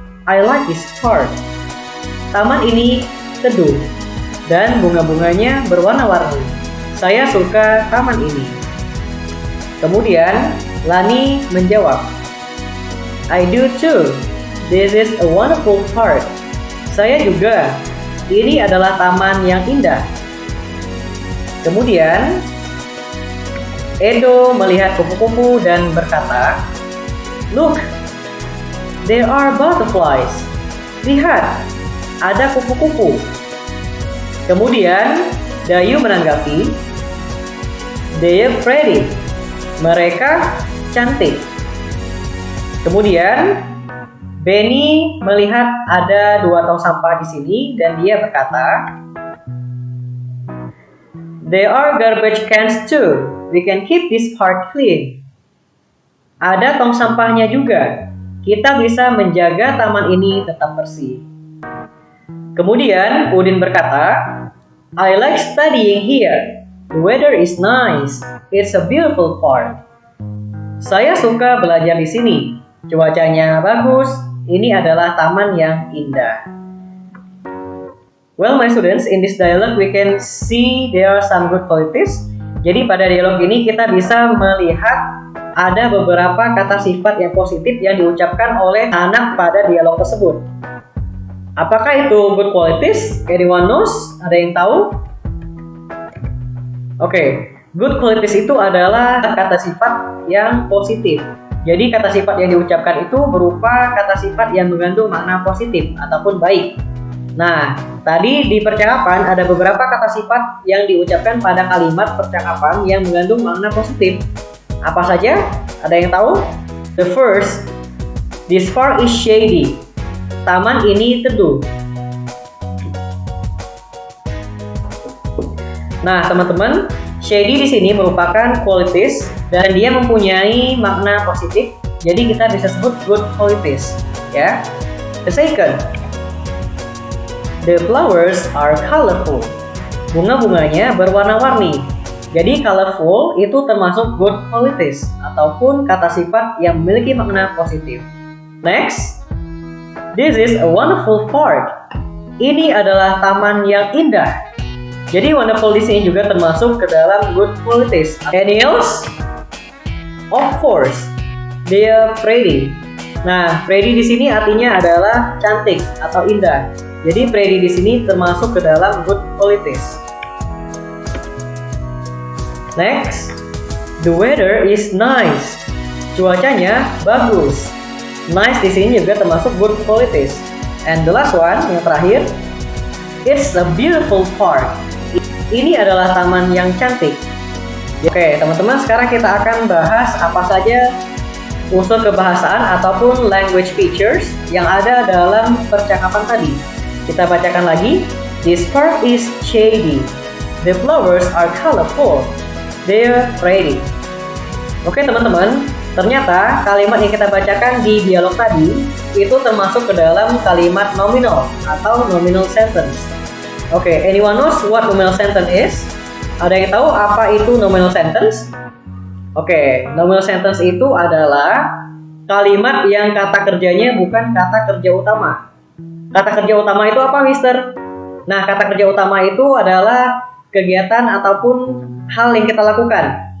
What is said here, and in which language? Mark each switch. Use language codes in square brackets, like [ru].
[en] I like this park." [id] Taman ini teduh dan bunga-bunganya berwarna-warni. Saya suka taman ini. Kemudian Lani menjawab, [en] "I do too. This is a wonderful park." [id] Saya juga. Ini adalah taman yang indah. Kemudian Edo melihat kupu-kupu dan berkata, [en] "Look, there are butterflies." [id] Lihat, ada kupu-kupu. Kemudian Dayu menanggapi, [en] "They're pretty." [id] Mereka cantik. Kemudian Benny melihat ada 2 tong sampah di sini dan dia berkata, [en] "There are garbage cans too. We can keep this park clean." [id] Ada tong sampahnya juga. Kita bisa menjaga taman ini tetap bersih. Kemudian Udin berkata, [en] "I like studying here. The weather is nice. It's a beautiful park." [id] Saya suka belajar di sini. Cuacanya bagus. Ini adalah taman yang indah. [en] Well, my students, in this dialogue we can see there are some good qualities. [id] Jadi pada dialog ini kita bisa melihat ada beberapa kata sifat yang positif yang diucapkan oleh anak pada dialog tersebut. Apakah itu good qualities? [en] Anyone knows? [id] Ada yang tahu? Oke, good qualities itu adalah kata sifat yang positif. Jadi kata sifat yang diucapkan itu berupa kata sifat yang mengandung makna positif ataupun baik. Nah, tadi di percakapan ada beberapa kata sifat yang diucapkan pada kalimat percakapan yang mengandung makna positif. Apa saja? Ada yang tahu? [en] The first, this park is shady. [id] Taman ini teduh. Nah, teman-teman, shady di sini merupakan qualities dan dia mempunyai makna positif. Jadi kita bisa sebut good qualities, ya. [en] The second, the flowers are colorful. [id] Bunga-bunganya berwarna-warni. Jadi colorful itu termasuk good qualities ataupun kata sifat yang memiliki makna positif. [en] Next, this is a wonderful park. [id] Ini adalah taman yang indah. Jadi wonderful di sini juga termasuk ke dalam good qualities. [en] Any else? Of course, they are pretty. [id] Nah, pretty di sini artinya adalah cantik atau indah. Jadi pretty di sini termasuk ke dalam good qualities. [en] Next, the weather is nice. [id] Cuacanya bagus. Nice di sini juga termasuk good qualities. [en] And the last one, [id] yang terakhir, [en] It's a beautiful park. [id] Ini adalah taman yang cantik. Oke, teman-teman, sekarang kita akan bahas apa saja unsur kebahasaan ataupun language features yang ada dalam percakapan tadi. Kita bacakan lagi. [en] This park is shady. The flowers are colorful. They're pretty. [id] Oke, teman-teman, ternyata kalimat yang kita bacakan di dialog tadi itu termasuk ke dalam kalimat nominal atau nominal sentence. [en] Oke, anyone knows what nominal sentence is? [id] Ada yang tahu apa itu nominal sentence? Oke, nominal sentence itu adalah kalimat yang kata kerjanya bukan kata kerja utama. Kata kerja utama itu apa, Mister? Nah, kata kerja utama itu adalah kegiatan ataupun hal yang kita lakukan.